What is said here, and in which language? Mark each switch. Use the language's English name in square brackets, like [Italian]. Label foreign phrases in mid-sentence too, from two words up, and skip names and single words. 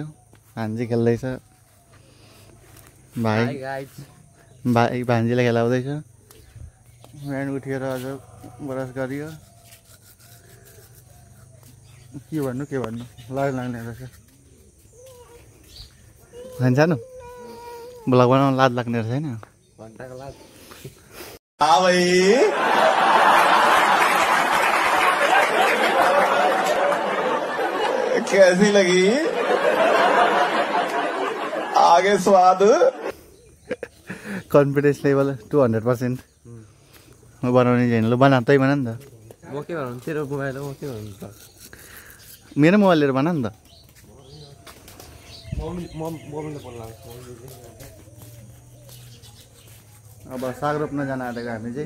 [Nepali] भान्जी खेल्दैछ, भाइ भान्जीलाई खेलाउँदैछ। बिहान उठेर अझ ब्रस गरियो। के भन्नु लाज लाग्ने रहेछ। भन्छ भ्लग बनाउन लाज लाग्ने रहेछ होइन। [Hindi] हाँ भाई, कैसी लगी आगे स्वाद? [English] confidence level 200%। [Nepali] बनाउने छैन। ल बना, तै बना नि त। म के भन्नु, तेरो मोबाइल हो, म के भन्नु त। मेरो मोबाइल लिएर बना नि त। अब साग रोप्न जान आँटेको हामी चाहिँ।